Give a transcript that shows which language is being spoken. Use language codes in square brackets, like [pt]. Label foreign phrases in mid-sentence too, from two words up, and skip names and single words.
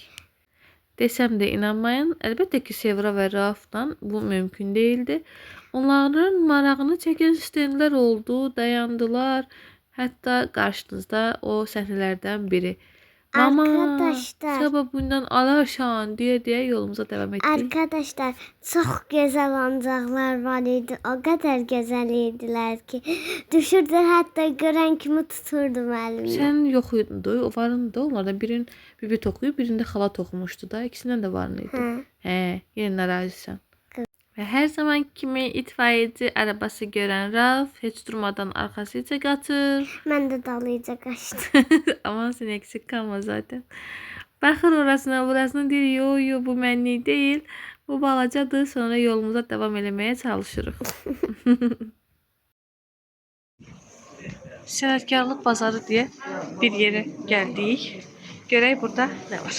[az] Desəm də inanmayın, əlbəttə ki Sevra və Raufdan bu mümkün değildi. Onların marağını çəkən sistemlər oldu, dayandılar. Hətta qarşınızda o səhnələrdən biri. Mama, [tr] Arkadaşlar. [az] sabah bundan alarsan deyə yolumuza davam etdik. [tr] Arkadaşlar çok güzel oyuncaklar [az] var idi. [tr] O kadar güzel idilər ki. Düşürdü hatta gören kimi tuturdum elimle. [az] Sən yox idin, o varındı. Onlardan birinin bibi toxuyub, birində xala toxumuşdu da. İkisindən də varın idi. Hə, yenə narazısan. Və hər zaman kimi [tr] itfaiyeci arabası [az] görən Rauf heç durmadan arxasıca qaçır. [tr] Ben de dalıca kaçtım. Aman sen eksik kalma zaten. [az] Baxır orasına burasına deyir, yo bu mənlik deyil. Bu balacadır. Sonra yolumuza devam eləməyə çalışırıq. Sənətkarlıq bazarı deyə bir yerə gəldik. Görək burada nə var.